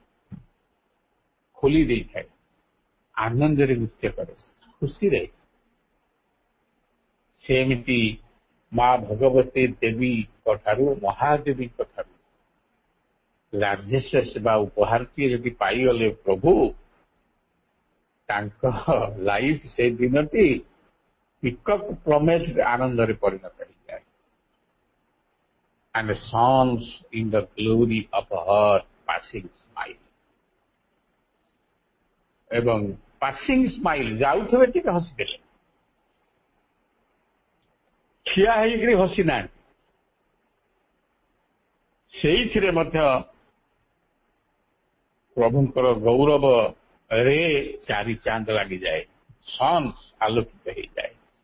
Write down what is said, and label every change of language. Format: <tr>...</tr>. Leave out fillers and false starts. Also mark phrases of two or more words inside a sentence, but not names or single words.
<or>ଖୋଲି ଦେଇଥାଏ ଆନନ୍ଦରେ ନୃତ୍ୟ କରେ ଖୁସିରେ ସେମିତି ମା ଭଗବତୀ ଦେବୀଙ୍କ ଠାରୁ ମହାଦେବୀଙ୍କ ଠାରୁ ଲାର୍ଜେଷ୍ଟ ସେବା ଉପହାରଟିଏ ଯଦି ପାଇଗଲେ ପ୍ରଭୁ ତାଙ୍କ ଲାଇଫ ସେ ଦିନଟି</or> <en>peacock plumage</en> <or>ଆନନ୍ଦରେ ପରିଣତ ହେଇଯାଏ</or> <en>and shines in the glory of her passing smile</en> <or>ଏବଂ</or> <en>passing smile</en> <or>ଯାଉଥିବେ ଟିକେ ହସିଦେଲେ ଠିଆ ହେଇକରି ହସି ନାହାନ୍ତି ସେଇଥିରେ ମଧ୍ୟ ପ୍ରଭୁଙ୍କର ଗୌରବରେ ଚାରି ଚାନ୍ଦ ଲାଗିଯାଏ ସନ୍ସ ଆଲୋକିତ ହେଇଯାଏ</or>